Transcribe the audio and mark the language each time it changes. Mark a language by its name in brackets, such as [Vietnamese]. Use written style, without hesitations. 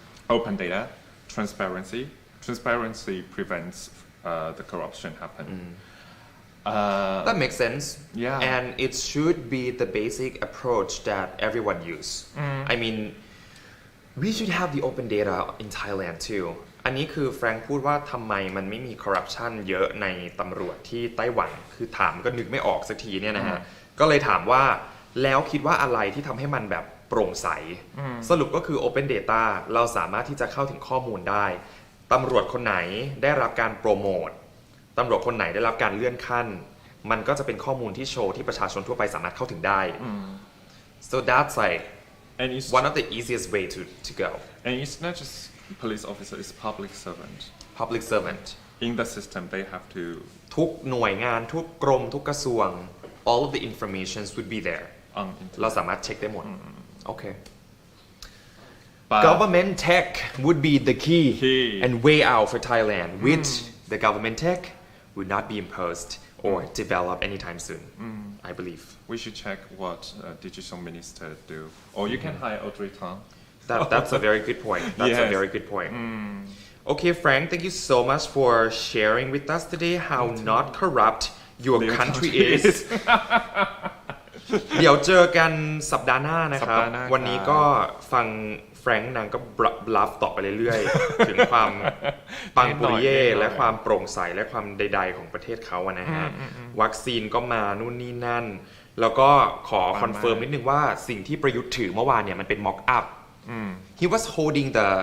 [English] Open data, transparency. Transparency prevents the corruption happen. That makes sense. Yeah. And it should be the basic approach that everyone use. I mean, we should have the open data in Thailand too. [Thai] อันนี้คือแฟรงค์พูดว่าทำไมมันไม่มีคอร์รัปชันเยอะในตำรวจที่ไต้หวัน คือถามก็นึกไม่ออกสักทีเนี่ยนะฮะ ก็เลยถามว่าแล้วคิดว่าอะไรที่ทำให้มันแบบโปร่งใส สรุปก็คือ Open Data เราสามารถที่จะเข้าถึงข้อมูลได้ ตำรวจคนไหนได้รับการโปรโมท ตำรวจคนไหนได้รับการเลื่อนขั้น มันก็จะเป็นข้อมูลที่โชว์ที่ประชาชนทั่วไปสามารถเข้าถึงได้ [English] so that's like And it's one of the easiest way to go And it's not just police officer, it's public servant. public servant In the system, they have to [Thai] ทุกหน่วยงานทุกกรมทุกกระทรวง [English] all of the information would be there [Thai] เราสามารถเช็คได้หมดโอเค [English] But government tech would be the key Key. and way out for Thailand which the government tech would not be imposed or develop anytime soon I believe we should check what digital minister do. Or you can hire Audrey Tang. That's a very good point. That's a Yes. very good point. Okay, Frank, thank you so much for sharing with us today how not corrupt your Your country country is. [Thai] เดี๋ยวเจอกันสัปดาห์หน้านะครับ สัปดาห์หน้าครับ วันนี้ก็ฟังแฟรงค์นางก็บลัฟต่อไปเรื่อยๆ ถึงความปังปุริเย่และความโปร่งใสและความใดๆของประเทศเขาอะนะฮะ วัคซีนก็มานู่นนี่นั่น แล้วก็ขอคอนเฟิร์มนิดนึงว่าสิ่งที่ประยุทธ์ถือเมื่อวานเนี่ยมันเป็นม็อกอัพ [English] He was holding the